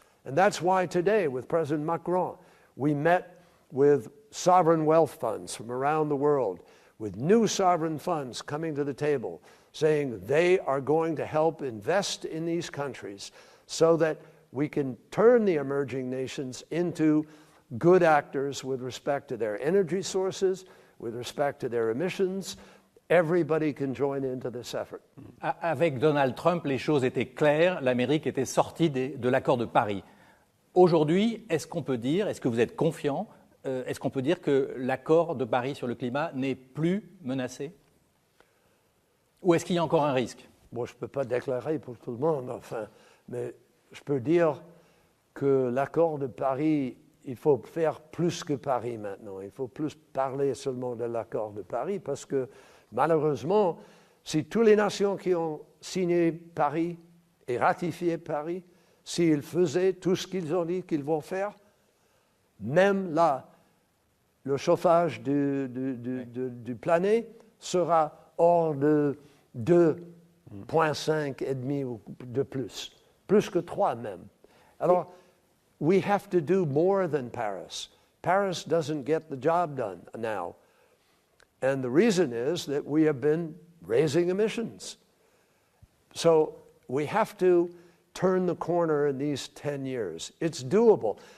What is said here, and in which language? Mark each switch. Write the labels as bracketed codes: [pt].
[en] And that's why today, with President Macron, we met with sovereign wealth funds from around the world, with new sovereign funds coming to the table, saying they are going to help invest in these countries so that we can turn the emerging nations into good actors with respect to their energy sources, with respect to their emissions. Everybody can join into this effort. [fr] Avec Donald Trump, les choses étaient claires. L'Amérique était sortie de l'accord de Paris. Aujourd'hui, est-ce qu'on peut dire, est-ce que vous êtes confiant, est-ce qu'on peut dire que l'accord de Paris sur le climat n'est plus menacé? Ou est-ce qu'il y a encore un risque? Bon, je ne peux pas déclarer pour tout le monde, enfin, mais je peux dire que l'accord de Paris, il faut faire plus que Paris maintenant. Il faut plus parler seulement de l'accord de Paris parce que malheureusement, si toutes les nations qui ont signé Paris et ratifié Paris, s'ils faisaient tout ce qu'ils ont dit qu'ils vont faire, même là, le chauffage du planète sera hors de 2,5 et demi ou de plus que 3 même. [en] Alors, we have to do more than Paris. Paris doesn't get the job done now. And the reason is that we have been raising emissions. So we have to turn the corner in these 10 years. It's doable.